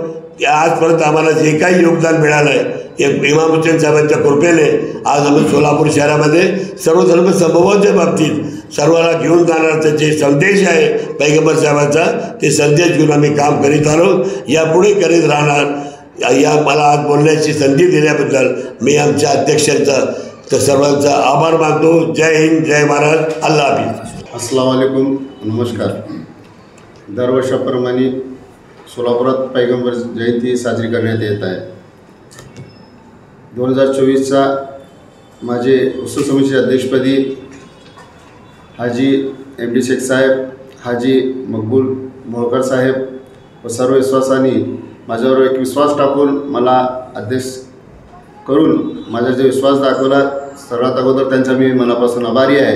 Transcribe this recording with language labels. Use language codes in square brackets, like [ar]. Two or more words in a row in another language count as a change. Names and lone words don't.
[mr] आजपर्यंत आम्हाला जे काही योगदान मिळालं आहे इमाम हुसेन साहेबांच्या कृपेने आज आम्ही सोलापूर शहरामध्ये सर्व धर्म समूहाच्या बाबतीत सर्वांना घेऊन जाणारा जे संदेश आहे पैगंबर साहेबांचा ते संदेश घेऊन आम्ही काम करीत आलो, यापुढे करीत राहणार. या मला आज बोलण्याची संधी दिल्याबद्दल मी आमच्या अध्यक्षांचा तर सर्वांचा आभार मानतो. जय हिंद, जय महाराज, [ur] اللہ حافظ. [ar] السلام عليكم, [mr] नमस्कार. दरवर्षाप्रमाणे सोलापुरात पैगंबर जयंती साजरी करण्यात येत आहे. 2024चा माझे उत्सव समितीच्या अध्यक्षपदी हाजी MD शेख साहेब, हाजी मकबूल मोळकर साहेब व सर्व विश्वासांनी माझ्यावर एक विश्वास टाकून मला अध्यक्ष करून माझा जे विश्वास दाखवला सर्वात अगोदर त्यांचा मी मनापासून आभारी आहे.